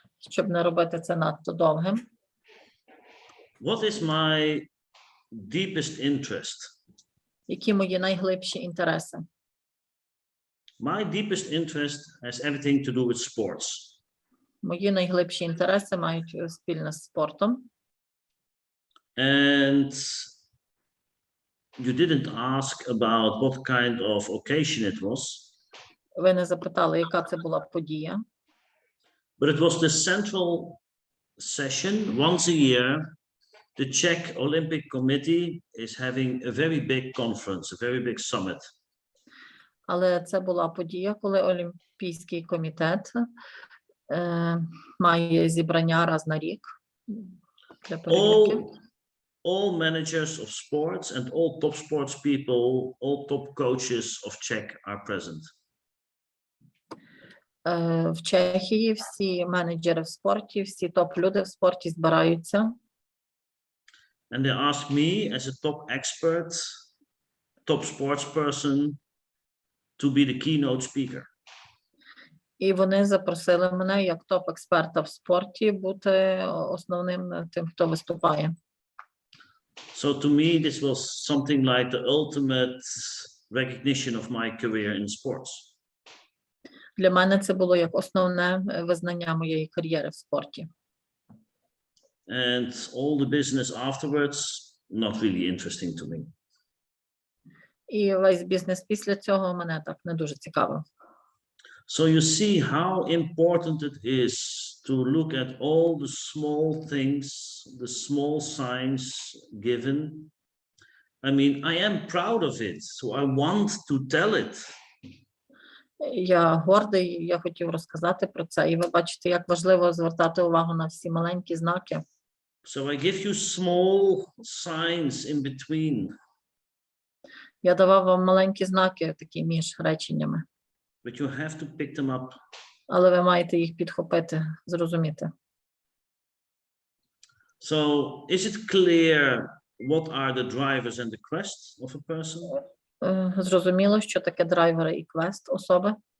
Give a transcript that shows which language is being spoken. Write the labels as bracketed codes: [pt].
[uk] Щоб не робити це надто довгим. [en] What is my deepest interest? [uk] Які мої найглибші інтереси? [en] My deepest interest has everything to do with sports. [uk] Мої найглибші інтереси мають спільне з спортом. [en] And you didn't ask about what kind of occasion it was. [uk] Ви не запитали, яка це була подія. [en] But it was the central session once a year the Czech Olympic Committee is having a very big conference, a very big summit. [uk] Але це була подія, коли Олімпійський комітет має зібрання раз на рік для перевірки. [en] All managers of sports and all top sports people, all top coaches of Czech are present. [uk] В Чехії всі менеджери в спорті, всі топ-люди в спорті збираються. [en] And they ask me as a top expert, top sports person, to be the keynote speaker. [uk] І вони запросили мене як топ-експерта в спорті бути основним тим, хто виступає. [en] So to me, this was something like the ultimate recognition of my career in sports. [uk] Для мене це було як основне визнання моєї кар'єри в спорті. [en] And all the business afterwards, not really interesting to me. [uk] І весь бізнес після цього мене так не дуже цікавив. [en] So you see how important it is to look at all the small things, the small signs given. I mean, I am proud of it, so I want to tell it. [uk] Я гордий, я хотів розказати про це. І ви бачите, як важливо звертати увагу на всі маленькі знаки. [en] So I give you small signs in between. [uk] Я давав вам маленькі знаки, такі між реченнями. [en] But you have to pick them up. [uk] Але ви маєте їх підхопити, зрозуміти. [en] So is it clear what are the drivers and the quests of a person? [uk] Зрозуміло, що таке драйвери і квест особи.